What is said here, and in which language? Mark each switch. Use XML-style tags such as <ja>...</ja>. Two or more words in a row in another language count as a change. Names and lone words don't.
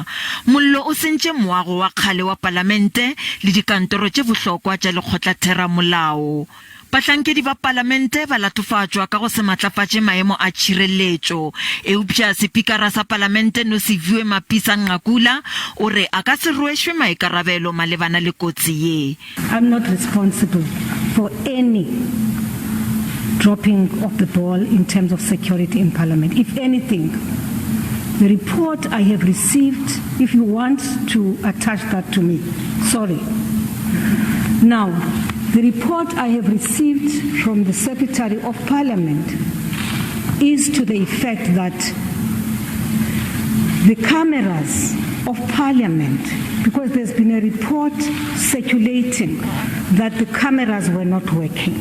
<nso>Mollo o sentše moago wa kgale wa palamente le dikantoro tše bohlokwa tša lekgotlatheramolao. Bahlankedi ba palamente ba latofatšwa ka go se matlafatše maemo a tšhireletšo. Eupša sepikara sa palamente Nosiviwe Mapisa-Nqakula o re a ka se rwešwe maikarabelo malebana le kotsi ye.</nso> <en>I'm not responsible for any dropping of the ball in terms of security in parliament. If anything, the report I have received, if you want to attach that to me, sorry. Now, the report I have received from the Secretary of Parliament is to the effect that the cameras of Parliament, because there's been a report circulating that the cameras were not working.</en>